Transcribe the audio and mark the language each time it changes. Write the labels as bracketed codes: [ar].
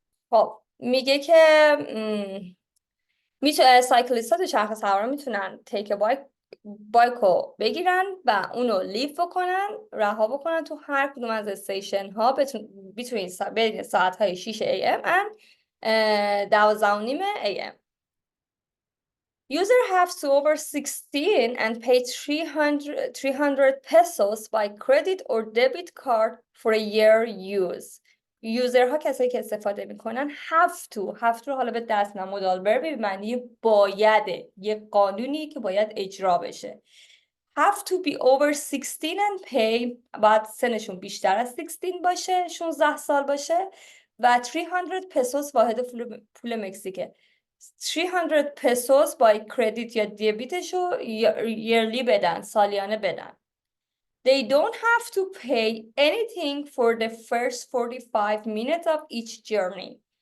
[fa] خب میگه که میشه سایکلیست ها دوچرخه سوارا میتونن تیک بایک رو بگیرن و اونو لیف بکنن، رها بکنن تو هر کدوم از استیشن ها بین ساعت های 6 a.m. [en] and 12:30 a.m. User have to over 16 and pay 300 pesos by credit or debit card for a year use. [fa] یوزرها کسایی که استفاده میکنن [en] have to [fa] حالا به دست مودال ورب به معنی بایده، یه قانونی که باید اجرا بشه. [en] have to be over 16 and pay، [fa] باید سنشون بیشتر از 16 باشه، 16 سال باشه و 300 pesos واحد پول مکزیکه. 300 pesos با کردیت یا دیبیتشو yearly بدن، سالیانه بدن. [en] They don't have to pay anything for the first 45 minutes of each journey.